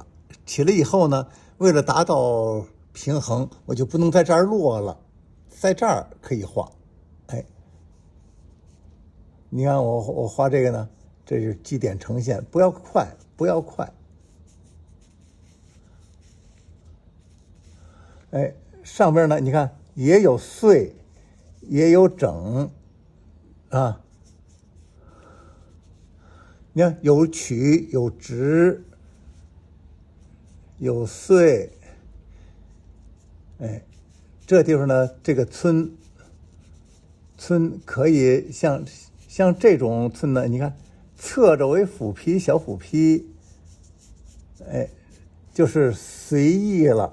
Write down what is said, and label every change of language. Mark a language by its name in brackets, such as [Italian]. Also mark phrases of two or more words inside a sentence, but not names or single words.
[Chinese] 起來以後呢，為了達到平衡，我就不能在這兒落了，在這兒可以畫。哎，你看我畫這個呢，這是基點呈現，不要快。哎，上邊呢，你看也有碎，也有整，啊，你看有曲有直，有碎，哎，這地方呢，這個村可以像這種村呢，你看側着為斧劈小斧劈，哎，就是隨意了。